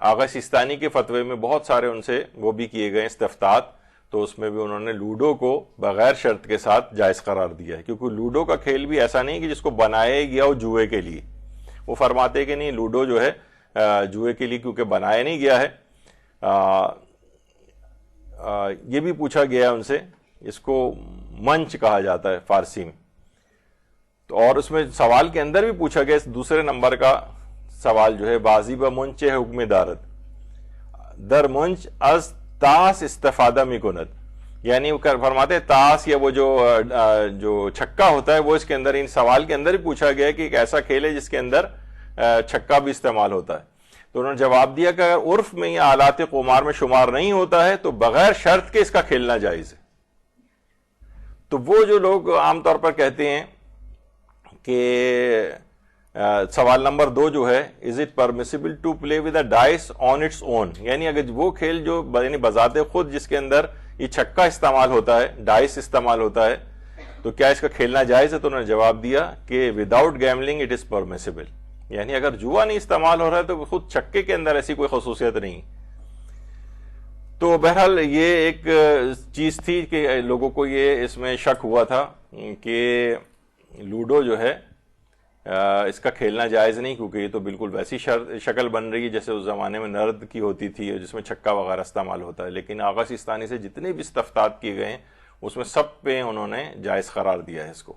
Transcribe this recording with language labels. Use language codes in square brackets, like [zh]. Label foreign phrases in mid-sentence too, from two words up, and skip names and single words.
[ur] آغا سیستانی کے فتوے میں بہت سارے ان سے وہ بھی کیے گئے استفتاءات، تو اس میں بھی انہوں نے لوڈو کو بغیر شرط کے ساتھ جائز قرار دیا ہے، کیونکہ لوڈو کا کھیل بھی ایسا نہیں کہ جس کو بنایا گیا ہو جوئے کے لیے، وہ فرماتے کہ نہیں، لوڈو جو ہے جوئے کے لیے کیونکہ بنایا نہیں گیا ہے۔ یہ بھی پوچھا گیا ان سے، اس کو منچ کہا جاتا ہے فارسی میں، تو اور اس میں سوال کے اندر بھی پوچھا گیا، دوسرے نمبر کا سوال جو ہے، [fa] بازی با منچ حکم دارد در منچ از تاس استفادہ می کند، [ur] یعنی وہ فرماتے ہیں تاس یا وہ جو چھکا ہوتا ہے وہ اس کے اندر، ان سوال کے اندر ہی پوچھا گیا کہ ایک ایسا کھیل ہے جس کے اندر چھکا بھی استعمال ہوتا ہے، تو انہوں نے جواب دیا کہ اگر عرف میں یا آلات قمار میں شمار نہیں ہوتا ہے تو بغیر شرط کے اس کا کھیلنا جائز ہے۔ تو وہ جو لوگ عام طور پر کہتے ہیں کہ سوال نمبر 2 جو ہے، [en] is it permissible to play with a dice on its own, [ur] یعنی اگر وہ کھیل جو یعنی بذات خود جس کے اندر یہ چھکا استعمال ہوتا ہے، ڈائس استعمال ہوتا ہے، تو کیا اس کا کھیلنا جائز ہے؟ تو انہوں نے جواب دیا کہ [en] without gambling it is permissible, [ur] یعنی اگر جوا نہیں استعمال ہو رہا ہے تو خود چھکے کے اندر ایسی کوئی خصوصیت نہیں۔ تو بہرحال یہ ایک چیز تھی کہ لوگوں کو یہ اس میں شک ہوا تھا کہ لوڈو جو ہے اس کا کھیلنا جائز نہیں، کیونکہ یہ تو بالکل ویسی شکل بن رہی ہے جیسے اس زمانے میں نرد کی ہوتی تھی جس میں چھکا وغیرہ استعمال ہوتا ہے، لیکن آغا سیستانی سے جتنے بھی استفتاءات کیے گئے ہیں اس میں سب پہ انہوں نے جائز قرار دیا ہے اس کو۔